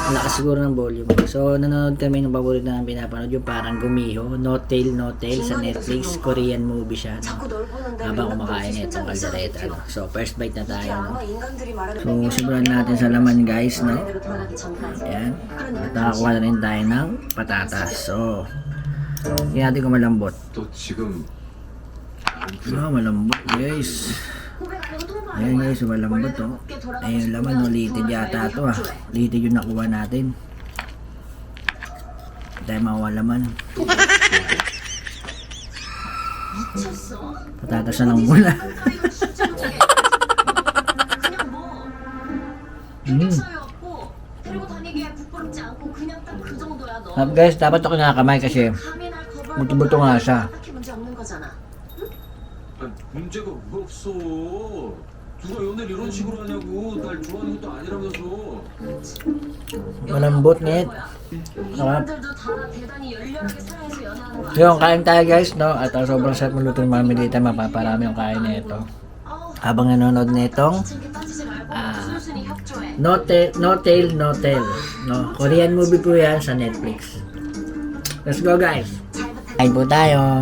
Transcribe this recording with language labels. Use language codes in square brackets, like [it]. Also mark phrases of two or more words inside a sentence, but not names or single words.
[tl] Ang lakas siguro ng volume. So, nanonood kami ng paborito namin pinapanood, yung parang Gumiho, No Tail, No Tail sa Netflix. [en] Korean movie [tl] siya, no? Habang kumakain itong kaldereta, no? So, [en] first bite [tl] na tayo, no? So, simulan natin sa laman, guys, no? Ayan. At nakakuha na rin tayo ng patatas. So, hindi natin kung malambot. [ko] 또 지금 [tl] Malambot, guys. Ayan guys, malambot oh. Ayun laman, ulitin yata ito ah. Ulitin yung nakuha natin. Hindi tayo makuha laman. Patatas na lang muna. Guys, dapat ito kinakamay kasi buto-buto nga siya. [ko] 문제가 뭐 없어. 누가 연애를 이런 식으로 하냐고. 날 좋아하는 것도 아니라면서. [tl] Malambot nit. Sarap. Yung kain tayo guys, no? At sobrang sarap maluto ng mami dito. Mapaparami yung kain nito. Habang nanonood nitong No Tail, No Tail. No? [en] Korean movie [tl] po yan sa Netflix. [en] Let's go guys. [tl] Kain po tayo.